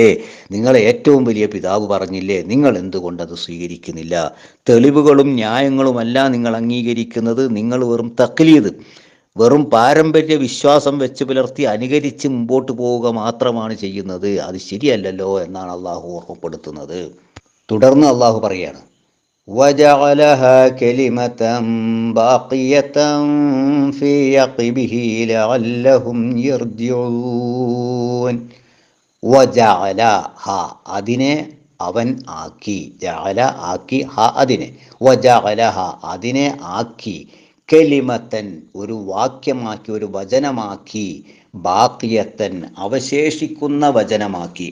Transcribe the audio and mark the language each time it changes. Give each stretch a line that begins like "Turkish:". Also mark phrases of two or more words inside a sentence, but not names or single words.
Malayalam: നിങ്ങളെ ഏറ്റവും വലിയ പിതാവ് പറഞ്ഞില്ലേ? നിങ്ങൾ എന്തുകൊണ്ടത് സ്വീകരിക്കുന്നില്ല? തെളിവുകളും ന്യായങ്ങളുമല്ല നിങ്ങൾ അംഗീകരിക്കുന്നത്. നിങ്ങൾ വെറും തഖ്ലീദ്, വെറും പാരമ്പര്യ വിശ്വാസം വെച്ച് പുലർത്തി അനുകരിച്ച് മുമ്പോട്ട് പോവുക മാത്രമാണ് ചെയ്യുന്നത്. അത് ശരിയല്ലല്ലോ എന്നാണ് അള്ളാഹു ഓർമ്മപ്പെടുത്തുന്നത്. തുടർന്ന് അള്ളാഹു പറയാണ്,
Arabic: وَجَعَلَهَا كَلِمَةً بَاقِيَةً فِي عَقِبِهِ لَعَلَّهُمْ يَرْجِعُونَ.
Malayalam: വജഅലഹ അതിനെ അവൻ ആക്കി, ജഅല ആക്കി, ഹ അതിനെ, വജഅലഹ അതിനെ ആക്കി, കലിമത്തൻ ഒരു വാക്യമാക്കി, ഒരു വചനമാക്കി, ബാക്കിയത്തൻ അവശേഷിക്കുന്ന വചനമാക്കി.